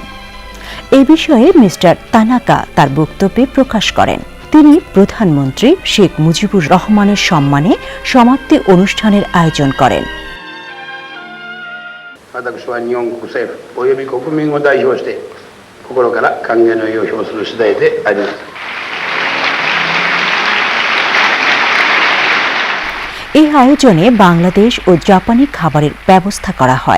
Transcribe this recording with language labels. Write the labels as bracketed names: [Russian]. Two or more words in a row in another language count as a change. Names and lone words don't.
[Bangla] এ বিষয়ে মিস্টার তানাকা তার বক্তব্যে প্রকাশ করেন। তিনি প্রধানমন্ত্রী শেখ মুজিবুর রহমানের সম্মানে সমাপ্তি অনুষ্ঠানের আয়োজন করেন। [Japanese] 私は日本国政府および国民を代表して心から歓迎の意を表する次第であります。 [Bangla] এই আয়োজনে বাংলাদেশ ও জাপানি খাবারের ব্যবস্থা করা হয়।